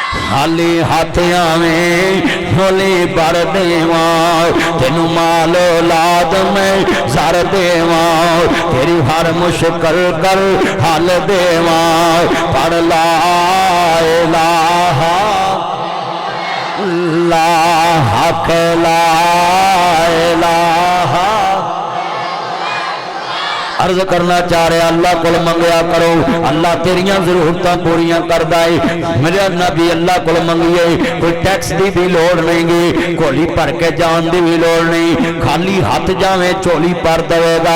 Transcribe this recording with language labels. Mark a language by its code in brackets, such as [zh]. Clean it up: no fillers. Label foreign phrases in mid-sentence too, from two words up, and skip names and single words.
[pa] خالی ہتھ آویں جھولی بھر دیواں تینوں مال اولاد میں زر دیواں تیری ہر مشکل کر حل دیواں پڑھ [ar] لا إله إلا الله [pa] حق [ar] لا إله. [pa] عرض کرنا چاہ رہے اللہ کو منگیا کرو، اللہ تیریاں ضرورتاں پوریاں کردا ہے. میرے نبی اللہ کو منگیے، کوئی ٹیکس کی بھی لوڑ نہیں گی، جھولی بھر کے جان کی بھی لوڑ نہیں، خالی ہتھ جاوے جھولی بھر دے گا.